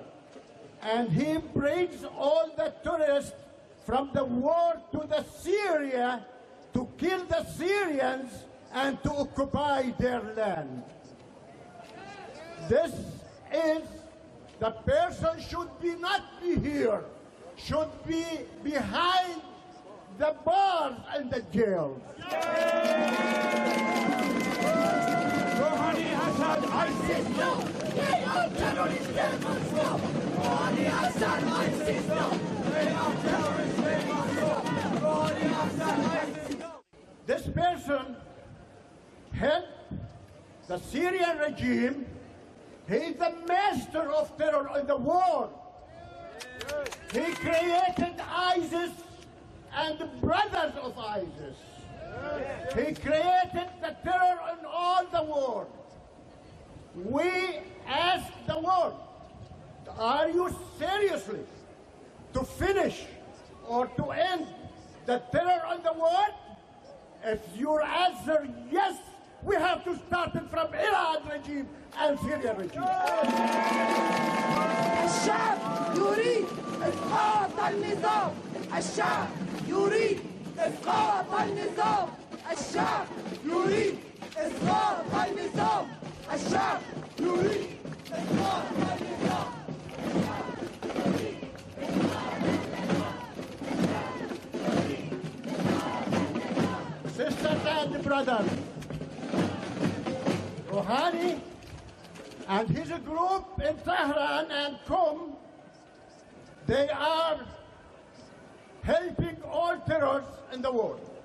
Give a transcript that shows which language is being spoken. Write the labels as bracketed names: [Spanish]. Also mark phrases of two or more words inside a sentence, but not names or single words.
[English] And he brings all the tourists from the war to the Syria to kill the Syrians and to occupy their land. This is, the person should be not be here, should be behind the bars and the jails. روحانی حسد ISIS no! They are terrorists, they must go! روحانی حسد ISIS no! They are terrorists, they must go! روحانی حسد ISIS no! This person helped the Syrian regime. He is the master of terror in the world. He created ISIS and the brothers of ISIS. He created the terror in all the world. We ask the world, are you seriously to finish or to end the terror in the world? If your answer yes, we have to start it from Iran regime and Syria regime. [Arabic] الشعب يريد إسقاط النظام. الشعب يريد إسقاط النظام. الشعب يريد إسقاط النظام. الشعب يريد إسقاط النظام. [English] Sisters and brothers, Rouhani and his group in Tehran and Qom, they are helping all terrorists in the world.